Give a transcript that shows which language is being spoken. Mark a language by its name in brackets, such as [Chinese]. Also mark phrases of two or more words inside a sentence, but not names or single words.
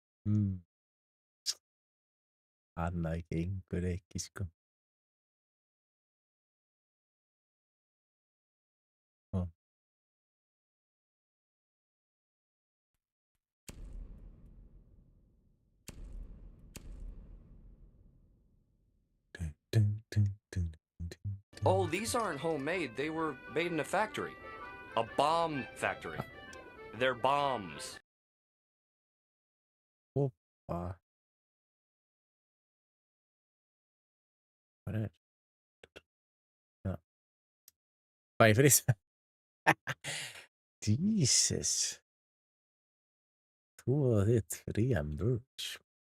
[Icelandic] Annað gengur ekki, sko. Ó. [English] Oh, these aren't homemade. They were made in a factory. A bomb factory. They're bombs. [Icelandic] Hoppa. Hvað er? Já. Hvað ég frýs? Jesus. Þú og þitt fría merch.